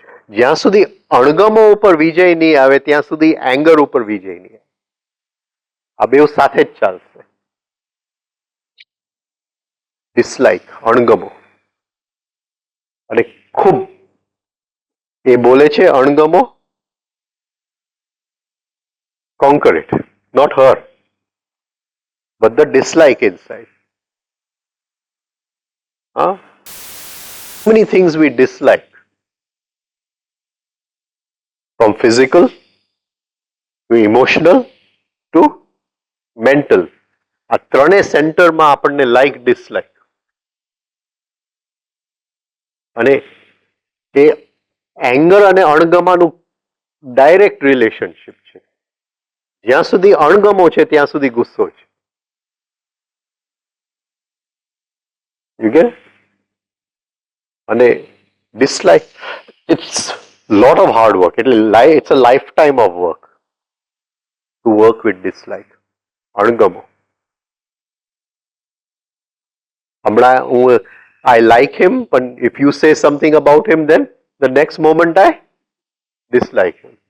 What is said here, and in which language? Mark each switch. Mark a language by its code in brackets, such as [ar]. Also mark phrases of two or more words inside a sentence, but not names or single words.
[gu] જ્યાં સુધી અણગમો ઉપર વિજય નહીં આવે ત્યાં સુધી એંગર ઉપર વિજય નહીં આવે. આ બે સાથે જ ચાલશે. ડિસલાઇક, અણગમો, અને ખૂબ એ બોલે છે અણગમો, [en] conquer it, not her, but the dislike inside. Many things we dislike, from physical to emotional to mental. [gu] આ ત્રણેય સેન્ટરમાં આપણને [en] like dislike, [gu] અને એ એંગર અને અણગમાનું [en] direct relationship [gu] છે. જ્યાં સુધી અણગમો છે ત્યાં સુધી ગુસ્સો છે. [en] You get? અને dislike, it's lot of hard work. એટલે it's a lifetime of work to work with dislike, અણગમો. [gu] હમણાં હું [en] I like him, પણ if you say something about him then the next moment I dislike him.